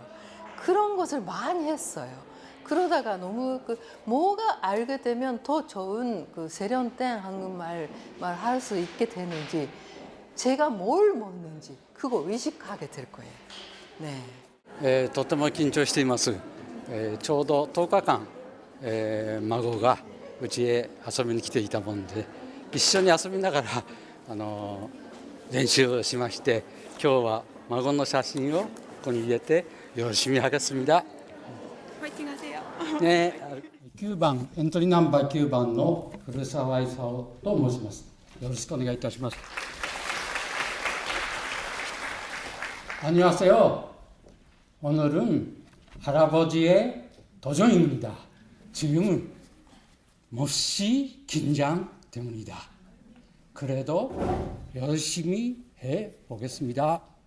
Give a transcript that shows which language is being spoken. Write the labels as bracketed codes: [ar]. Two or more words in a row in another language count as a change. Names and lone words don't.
[ko] 그런 것을 많이 했어요. 그러다가 너무 뭐가 알게 되면 더 좋은 세련된 한국말 할 수 있게 되는지 제가 뭘 먹는지 그거 의식하게 될 거예요. 네. [ja] とても緊張しています。ちょうど10日間、孫がうちへ遊びに来ていたもんで一緒に遊びながら練習をしまして今日は孫の写真をここに入れて [ko] 열심히 하겠습니다. 파이팅 하세요. 네. [ja] 9 番エントリーナンバー9番の古澤勲と申します。よろしくお願いいたします。안녕하세요. [ko] 오늘은 할아버지의 도전입니다. 지금은 몹시 긴장 때문이다. 그래도 열심히 해보겠습니다.